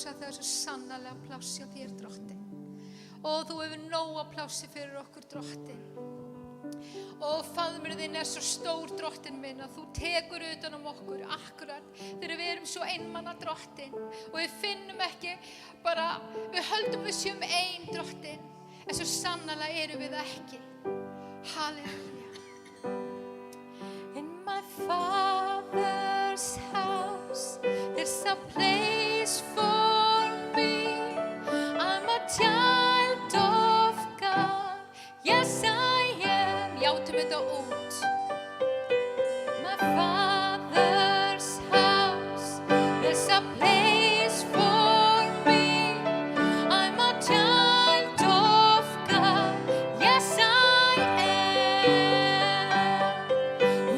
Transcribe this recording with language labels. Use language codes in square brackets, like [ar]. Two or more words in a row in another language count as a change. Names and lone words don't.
[is] er svo sannarlega pláss hjá þér, Drottinn. Og þú hefur nóga plássi fyrir okkur, Drottinn. Og faðmur þinn er svo stór, Drottinn minn, að þú tekur utan okkur akkurat þegar við erum svo einmana, Drottinn. Og við finnum ekki bara, við höldum við séum ein, Drottinn, en svo sannarlega erum við ekki. Halleluja. [en] In my Father's house, there's a place for me. I'm a child of God. Yes, I am. [is] Játum þetta út. [en] My Father's house, there's a place for me. I'm a child of God. Yes, I am.